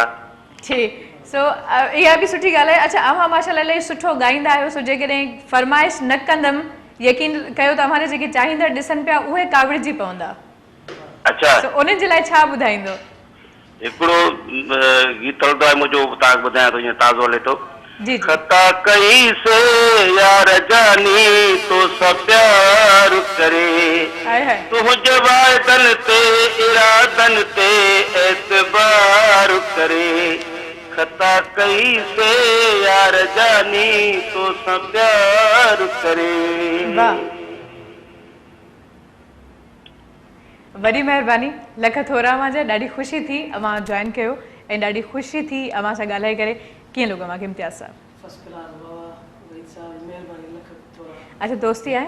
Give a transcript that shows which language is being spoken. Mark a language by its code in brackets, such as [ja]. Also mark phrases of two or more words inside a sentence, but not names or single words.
[sd] सो इहा बि सुठी ॻाल्हि आहे। अच्छा, अवां माशाल्लाह इलाही सुठो ॻाईंदा आहियो। सो जेकॾहिं फरमाइश न कंदमि, यकीन कयो तव्हांजे जेके चाहींदड़ ॾिसनि पिया उहे काविड़जी पवंदा। अच्छा, सो उन्हनि जे लाइ छा ॿुधाईंदो? हिकिड़ो गीत हलंदो आहे मुंहिंजो, तव्हांखे ॿुधायां थो, ईअं ताज़ो हले थो। जी खता कई से यार जानी तो सब प्यार करे, तुझे वादन ते इरादन ते एतबार करे। खता कई से यार जानी तो सब प्यार करे। वॾी महिरबानी, लख थोरा अवां जा। ॾाढी ख़ुशी थी अवां जॉइन कयो ऐं ॾाढी ख़ुशी थी अवां सां ॻाल्हाए करे। कीअं लॻो अवांखे इम्तियाज़ साहब? अच्छा, दोस्ती आहे?